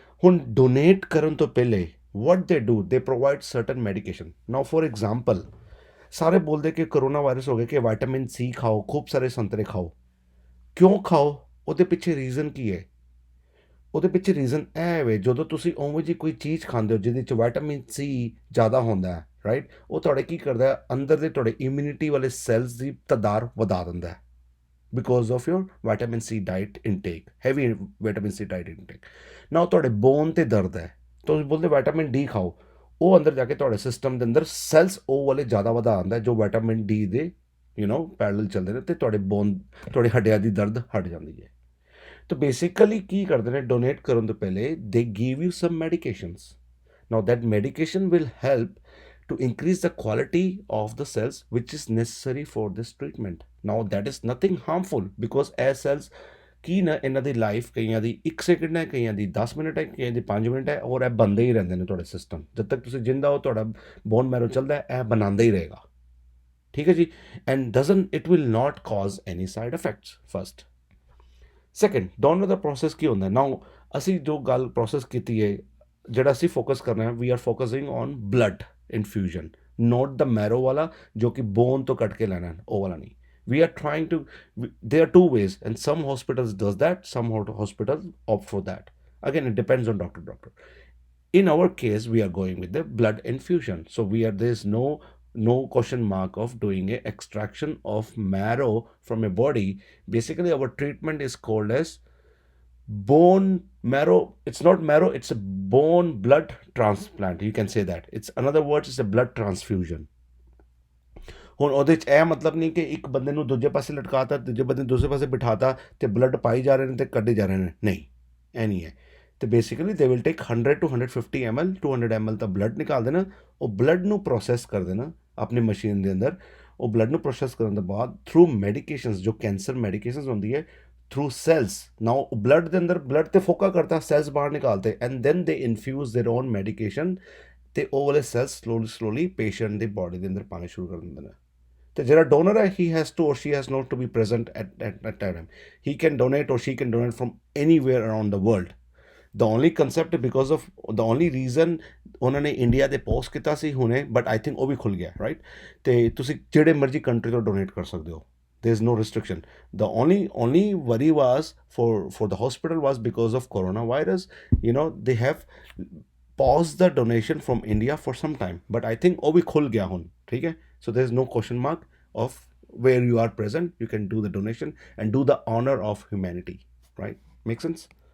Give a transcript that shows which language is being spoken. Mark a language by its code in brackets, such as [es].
[pa] ਹੁਣ ਡੋਨੇਟ ਕਰਨ ਤੋਂ ਪਹਿਲੇ [en] what they do, they provide certain medication. Now for example, [pa] ਸਾਰੇ ਬੋਲਦੇ ਕਿ ਕਰੋਨਾ ਵਾਇਰਸ ਹੋ ਗਿਆ ਕਿ ਵਿਟਾਮਿਨ ਸੀ ਖਾਓ, ਖੂਬ ਸਾਰੇ ਸੰਤਰੇ ਖਾਓ। ਕਿਉਂ ਖਾਓ? ਉਹਦੇ ਪਿੱਛੇ ਰੀਜ਼ਨ ਕੀ ਹੈ? ਉਹਦੇ ਪਿੱਛੇ ਰੀਜ਼ਨ ਇਹ ਹੈ, ਜਦੋਂ ਤੁਸੀਂ ਉਵੇਂ ਜਿਹੀ ਕੋਈ ਚੀਜ਼ ਖਾਂਦੇ ਹੋ ਜਿਹਦੇ 'ਚ ਵਿਟਾਮਿਨ ਸੀ ਜ਼ਿਆਦਾ ਹੁੰਦਾ ਹੈ, ਰਾਈਟ, ਉਹ ਤੁਹਾਡੇ ਕੀ ਕਰਦਾ ਹੈ, ਅੰਦਰ ਦੇ ਤੁਹਾਡੇ ਇਮਿਊਨਿਟੀ ਵਾਲੇ ਸੈਲਸ ਦੀ ਤਾਦਾਦ ਵਧਾ ਦਿੰਦਾ ਹੈ, [en] because of your vitamin C diet intake, [pa] heavy vitamin ਸੀ diet intake. ਨਾ ਤੁਹਾਡੇ ਬੋਨ 'ਤੇ ਦਰਦ ਹੈ, ਤੁਸੀਂ ਬੋਲਦੇ ਵਿਟਾਮਿਨ ਡੀ ਖਾਓ, ਉਹ ਅੰਦਰ ਜਾ ਕੇ ਤੁਹਾਡੇ ਸਿਸਟਮ ਦੇ ਅੰਦਰ ਸੈਲਸ ਉਹ ਵਾਲੇ ਜ਼ਿਆਦਾ ਵਧਾ ਦਿੰਦਾ ਜੋ ਵਿਟਾਮਿਨ ਡੀ ਦੇ ਪੈਰਲਲ ਚੱਲਦੇ ਨੇ, ਅਤੇ ਤੁਹਾਡੇ ਬੋਨ, ਤੁਹਾਡੇ ਹੱਡਿਆਂ ਦੀ ਦਰਦ ਹਟ ਜਾਂਦੀ ਹੈ। ਤਾਂ ਬੇਸਿਕਲੀ ਕੀ ਕਰਦੇ ਨੇ, ਡੋਨੇਟ ਕਰਨ ਤੋਂ ਪਹਿਲੇ [en] They give you some medications. Now that medication will help to increase the quality of the cells which is necessary for this treatment. Now that is nothing harmful because as cells [pa] ਕੀ ਨਾ ਇਹਨਾਂ ਦੀ life ਕਈਆਂ ਦੀ 1 second ਹੈ, ਕਈਆਂ ਦੀ 10 minute ਹੈ, ਕਈਆਂ ਦੀ 5 minute ਹੈ, ਔਰ ਇਹ ਬਣਦੇ ਹੀ ਰਹਿੰਦੇ ਨੇ ਤੁਹਾਡੇ ਸਿਸਟਮ। ਜਦ ਤੱਕ ਤੁਸੀਂ ਜਿੰਦਾ ਹੋ ਤੁਹਾਡਾ ਬੋਨ ਮੈਰੋ ਚੱਲਦਾ ਹੈ, ਇਹ ਬਣਾਉਂਦਾ ਹੀ ਰਹੇਗਾ। ਠੀਕ ਹੈ ਜੀ। [en] And doesn't it will not cause any side effects first. [pa] Second, donor ਦਾ process ਕੀ ਹੁੰਦਾ। ਨਾਓ ਅਸੀਂ ਜੋ ਗੱਲ ਪ੍ਰੋਸੈਸ ਕੀਤੀ ਹੈ, ਜਿਹੜਾ ਅਸੀਂ ਫੋਕਸ ਕਰਨਾ ਹੈ, [en] we are focusing on blood infusion, [pa] note the marrow ਵਾਲਾ ਜੋ ਕਿ ਬੋਨ ਤੋਂ ਕੱਟ ਕੇ ਲੈਣਾ, ਉਹ ਵਾਲਾ ਨਹੀਂ। [en] We are trying to, there are two ways and some hospitals does that, some hospitals opt for that. Again, it depends on doctor. In our case, we are going with the blood infusion. So there's no question mark of doing a extraction of marrow from a body. Basically, our treatment is called as bone marrow. It's not marrow, it's a bone blood transplant. You can say that. It's another word, it's a blood transfusion. [pa] ਹੁਣ ਉਹਦੇ 'ਚ ਇਹ ਮਤਲਬ ਨਹੀਂ ਕਿ ਇੱਕ ਬੰਦੇ ਨੂੰ ਦੂਜੇ ਪਾਸੇ ਲਟਕਾਤਾ, ਦੂਜੇ ਬੰਦੇ ਨੂੰ ਦੂਸਰੇ ਪਾਸੇ ਬਿਠਾਤਾ ਅਤੇ ਬਲੱਡ ਪਾਈ ਜਾ ਰਹੇ ਨੇ ਅਤੇ ਕੱਢੇ ਜਾ ਰਹੇ ਨੇ, ਨਹੀਂ, ਇਹ ਨਹੀਂ ਹੈ। [en] ਅਤੇ basically they will take 100 to 150 ml 200 ml [pa] ਤਾਂ ਬਲੱਡ ਨਿਕਾਲ ਦੇਣਾ। ਉਹ ਬਲੱਡ ਨੂੰ ਪ੍ਰੋਸੈਸ ਕਰ ਦੇਣਾ ਆਪਣੀ ਮਸ਼ੀਨ ਦੇ ਅੰਦਰ। ਉਹ ਬਲੱਡ ਨੂੰ ਪ੍ਰੋਸੈਸ ਕਰਨ ਤੋਂ ਬਾਅਦ ਥਰੂ ਮੈਡੀਕੇਸ਼ਨਸ, ਜੋ ਕੈਂਸਰ ਮੈਡੀਕੇਸ਼ਨਸ ਹੁੰਦੀ ਹੈ, ਥਰੂ ਸੈਲਸ। ਨਾਓ ਬਲੱਡ ਦੇ ਅੰਦਰ ਬਲੱਡ 'ਤੇ ਫੋਕਾ ਕਰਤਾ, ਸੈਲਸ ਬਾਹਰ ਨਿਕਾਲਤੇ [en] and then they infuse their own medication [pa] ਅਤੇ ਉਹ ਵਾਲੇ ਸੈਲਸ ਸਲੋਲੀ ਪੇਸ਼ੈਂਟ ਦੀ ਬੋਡੀ ਦੇ ਅੰਦਰ ਪਾਣੇ ਸ਼ੁਰੂ ਕਰ ਦਿੰਦੇ ਨੇ। ਤੇ ਜਿਹੜਾ ਡੋਨਰ ਹੈ, [en] He has to or she has not to be present at time. He can donate or she can donate from anywhere around the world. The only concept because of the only reason [pa] ਉਹਨਾਂ ਨੇ ਇੰਡੀਆ ਦੇ post ਕੀਤਾ ਸੀ ਹੁਣੇ, [en] but I think [pa] ਉਹ ਵੀ ਖੁੱਲ੍ਹ ਗਿਆ, [en] Right. [pa] ਅਤੇ ਤੁਸੀਂ ਜਿਹੜੇ ਮਰਜ਼ੀ ਕੰਟਰੀ ਤੋਂ ਡੋਨੇਟ ਕਰ ਸਕਦੇ ਹੋ, [en] there is no restriction. The only worry was for the hospital was because of coronavirus. They have paused the donation from India for some time, but I think [pa] ਉਹ ਵੀ ਖੁੱਲ੍ਹ ਗਿਆ ਹੁਣ, ਠੀਕ ਹੈ। [en] So there is no question mark of where you are present. You can do the donation and do the honor of humanity, right? Make sense?